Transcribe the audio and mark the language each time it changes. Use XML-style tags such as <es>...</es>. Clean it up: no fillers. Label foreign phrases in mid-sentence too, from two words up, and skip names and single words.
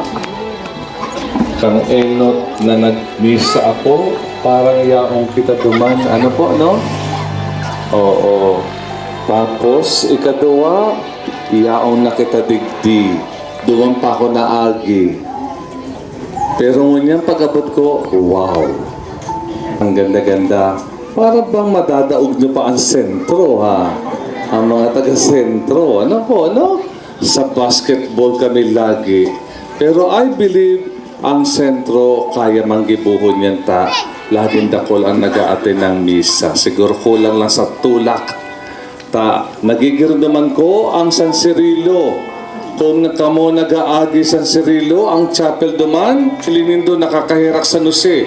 <bik>Kang enot na nagmisa ako, parang yaong kita duman. Ano po, no? Oo. Tapos, ikaduwa, yaong na kita digdi. Duman pa ako na agi. Pero ngunyan pag-abot ko, wow.</bik> <tl>Ang ganda-ganda.</tl> <bik>Para bang madadaog nyo pa ang sentro, ha? Ang mga taga-sentro. Ano po, no? Sa basketball kami lagi. Pero</bik> <en>I believe</en> <bik>ang sentro kaya manggibuhon yan ta. Laging dakol ang nag-a-attend ng misa. Siguro kulang lang sa tulak. Ta, nagigirdaman ko ang San Cirilo. Kung kamo nag-aagi San Cirilo, ang chapel duman, linindo nakakahirak San Jose.</bik>